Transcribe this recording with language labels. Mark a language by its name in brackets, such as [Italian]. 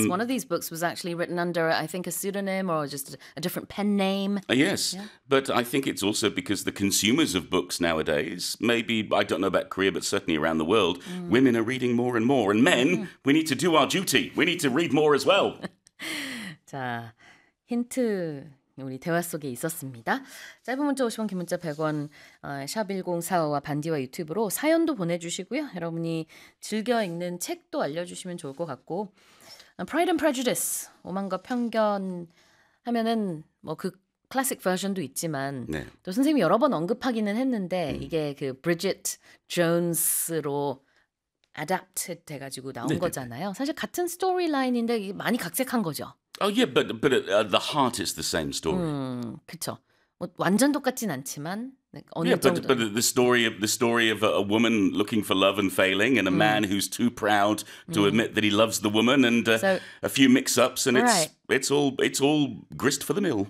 [English] One of these books was actually written under, I think, a pseudonym or just a different pen name. Yes. Yeah. But I think it's also because the consumers of books nowadays, maybe, I don't know about Korea, but certainly around the world, women are reading more and more. And men, we need to do our duty. We need to read more as well. [Korean] 자, 힌트 우리 대화 속에 있었습니다. 짧은 문자 50원, 긴 문자 100원, 샵 1045와 반디와 유튜브로 사연도 보내주시고요. 여러분이 즐겨 읽는 책도 알려주시면 좋을 것 같고 Pride and Prejudice, 오만과 편견 하면은 뭐 그 클래식 버전도 있지만 또 선생님이 여러 번 언급하기는 했는데 이게 그 Bridget Jones로 adapted 돼가지고 나온 거잖아요. 사실 같은 스토리라인인데 많이 각색한 거죠. [English] Oh yeah, but the heart is the same story. [Korean] 그렇죠. 뭐 완전 똑같진 않지만 like, 어느 yeah, 정도. [English] But the story of a woman looking for love and failing, and a man who's too proud to admit that he loves the woman, and a few mix-ups, and it's all grist for the mill.